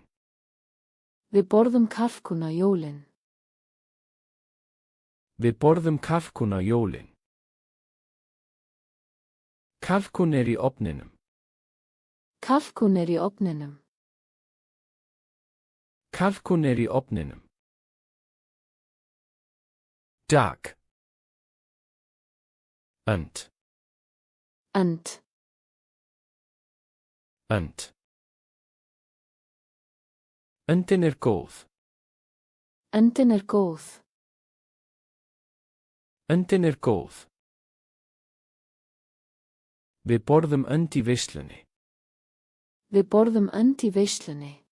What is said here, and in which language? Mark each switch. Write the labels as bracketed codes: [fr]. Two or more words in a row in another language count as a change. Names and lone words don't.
[is] Við borðum kalkún á jólin. Við borðum kalkún á jólin. Kalkún er í ofninum. Kalkún er í ofninum. Kalkún er í ofninum. [en] Duck. [is] And. And. And. Öndin er góð. Öndin er góð. Öndin er góð. Við borðum önd í veislunni. Við borðum önd í veislunni.